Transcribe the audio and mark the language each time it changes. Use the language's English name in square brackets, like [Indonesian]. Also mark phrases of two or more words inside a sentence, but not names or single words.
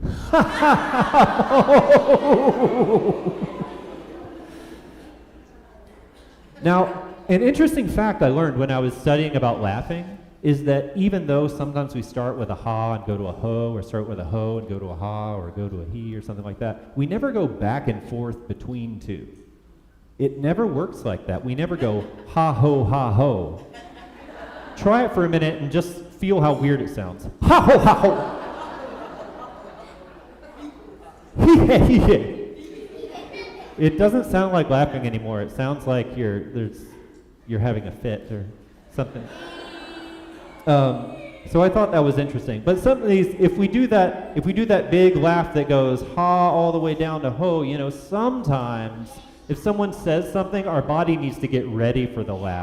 [English] Now, an interesting fact I learned when I was studying about laughing is that even though sometimes we start with a ha and go to a ho, or start with a ho and go to a ha, or go to a he, or something like that, we never go back and forth between two. it never works like that. We never go, ha ho, ha ho. Try it for a minute and just feel how weird it sounds. Ha ho, ha ho. It doesn't sound like laughing anymore. It sounds like you're having a fit or something. So I thought that was interesting. But some of these, if we do that big laugh that goes ha all the way down to ho, you know, sometimes if someone says something, our body needs to get ready for the laugh.